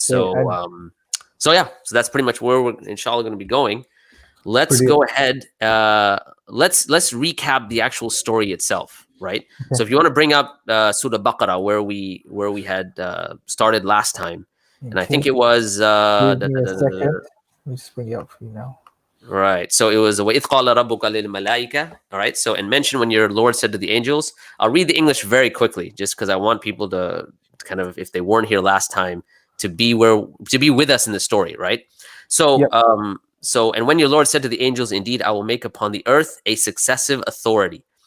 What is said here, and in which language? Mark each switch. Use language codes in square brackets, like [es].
[en] So so that's pretty much where we're inshallah going to be going. Let's go ahead. Let's recap the actual story itself, right? So if you want to bring up Surah Baqarah where we had started last time, and I think it was Give me a second. Let me just bring it up for you now. right. So it was [ar] وَإِذْ قَالَ رَبُّكَ لِلْمَلَائِكَةِ. [en] All right. So and mention when your Lord said to the angels. I'll read the English very quickly, just because I want people to kind of, if they weren't here last time, to be with us in the story, right? So so and when your Lord said to the angels, indeed, I will make upon the earth a successive authority.